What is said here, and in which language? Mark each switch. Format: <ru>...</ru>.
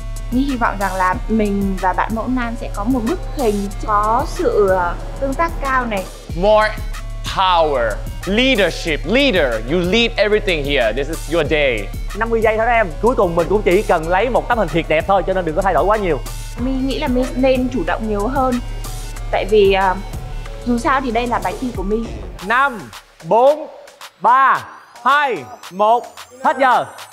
<vi>Nhi hy vọng rằng là mình và bạn mẫu nam sẽ có một bức hình có sự tương tác cao này.</vi> <en>More power, leadership, leader. You lead everything here. This is your day.</en> <vi>50 giây thôi đó em. Cuối cùng mình cũng chỉ cần lấy một tấm hình thiệt đẹp thôi, cho nên đừng có thay đổi quá nhiều. My nghĩ là My nên chủ động nhiều hơn. Tại vì dù sao thì đây là bài thi của My. 5, 4, 3, 2, 1, hết giờ.</vi>